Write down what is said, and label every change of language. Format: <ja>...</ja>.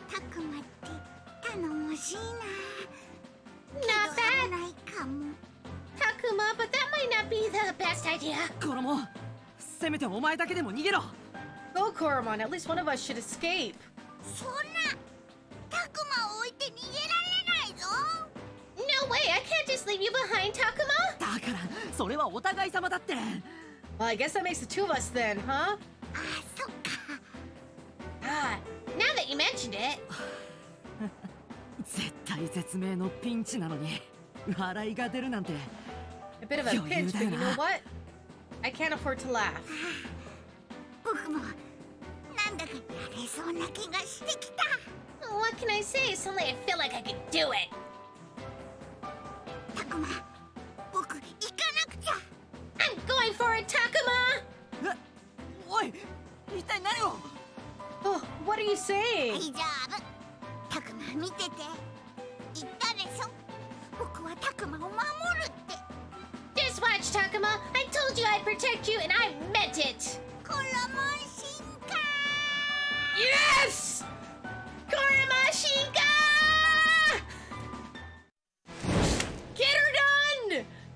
<ja>たくまって頼もしいな。</ja> <en>Not bad.</en> <ja>ないかも。</ja> <en>Takuma, but that might not be the best idea.</en> <ja>コロモン、せめてお前だけでも逃げろ。</ja> <en>Go, Koromon. At least one of us should escape.</en> <ja>そんなたくまを置いて逃げられないぞ。</ja> <en>No way. I can't just leave you behind, Takuma.</en> <ja>だからそれはお互い様だって。</ja> <en>Well, I guess that makes the two of us then, huh?</en> <ja>あ、そっか。</ja> <en>Ah, now that you mentioned it.</en> <ja>絶対絶命のピンチなのに笑いが出るなんて。</ja> <en>A bit of a pinch, but you know what? I can't afford to laugh.</en> <ja>僕もなんだかやれそうな気がしてきた。</ja> <en>What can I say? Suddenly I feel like I could do it.</en> <ja>たくま、僕行かなくちゃ。</ja> <en>I'm going for it, Takuma!</en> <ja>おい、一体何を。</ja> <en>Oh, what are you saying?</en> <ja>大丈夫。たくま見てて。言ったでしょ。僕はたくまを守るって。</ja> <en>Just watch, Takuma. I told you I'd protect you, and I meant it.</en> <ja>コロモン進化。</ja> <en>Yes! Koromashinka! Get her done!</en>